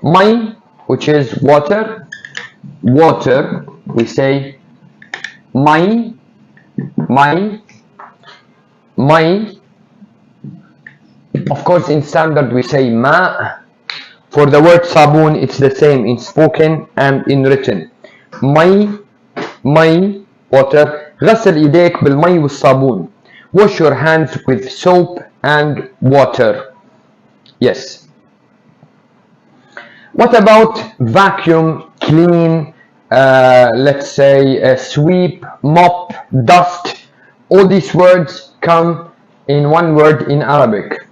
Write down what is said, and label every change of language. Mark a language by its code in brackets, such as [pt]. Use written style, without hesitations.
[en] مي which is water. Water we say مي. [ar] مي. مي. [en] Of course in standard we say ماء. For the word صابون it's the same in spoken and in written. [ar] مي. مي water. غسل ايديك بالمي والصابون. [en] Wash your hands with soap and water. Yes. What about vacuum, clean, let's say sweep, mop, dust? All these words come in one word in Arabic.